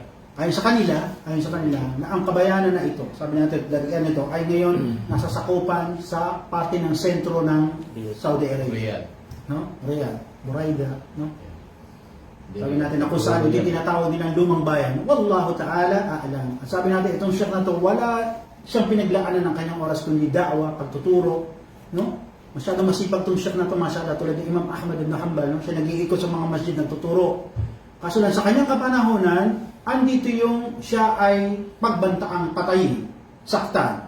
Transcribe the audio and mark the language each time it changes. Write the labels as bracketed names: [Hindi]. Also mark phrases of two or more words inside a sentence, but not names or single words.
[Filipino] Ayon sa kanila, na ang kabayanan na ito, sabi natin, darian nito, ay ngayon nasa sakupan sa parte ng sentro ng Saudi Arabia. Riyadh. No? Riyadh, Buraida, no? Sabi natin na kung saan hindi tinatawag din ang lumang bayan. [Arabic] والله تعالى أعلم. [Filipino] At sabi natin, itong Sheikh na to, wala siyang pinaglaanan ng kanyang oras kundi da'wa, pagtuturo, no? Masyadong masipag itong Sheikh na to, masyadong tulad ni Imam Ahmad ibn Hanbal, no? Siya nag-iikot sa mga masjid nagtuturo. Kaso lang sa kanyang kapanahonan, andito yung siya ay pagbantaang patayin, saktan.